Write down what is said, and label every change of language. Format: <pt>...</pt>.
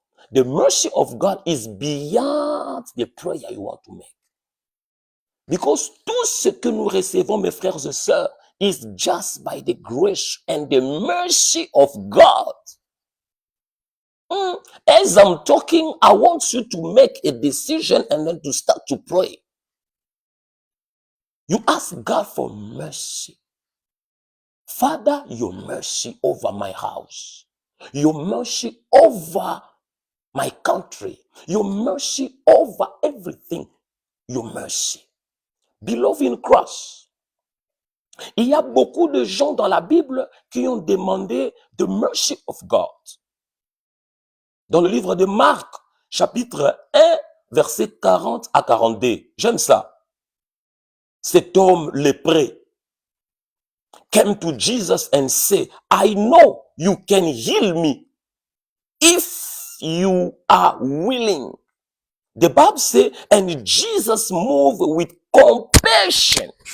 <en>The mercy of God is beyond the prayer you want to make. Because</en> <fr>tout ce que nous recevons, mes frères et sœurs,</fr> <en>is just by the grace and the mercy of God. As I'm talking, I want you to make a decision and then to start to pray. You ask God for mercy. Father, your mercy over my house. Your mercy over my country. Your mercy over everything. Your mercy. Beloved in Christ,</en> <fr>il y a beaucoup de gens dans la Bible qui ont demandé</fr> <en>the mercy of God.</en> <fr>Dans le livre de Marc, chapitre 1, versets 40 à 42. J'aime ça. Cet homme lépreux</fr> <en>came to Jesus and said, I know you can heal me if you are willing. The Bible says, and Jesus moved with compassion.</en>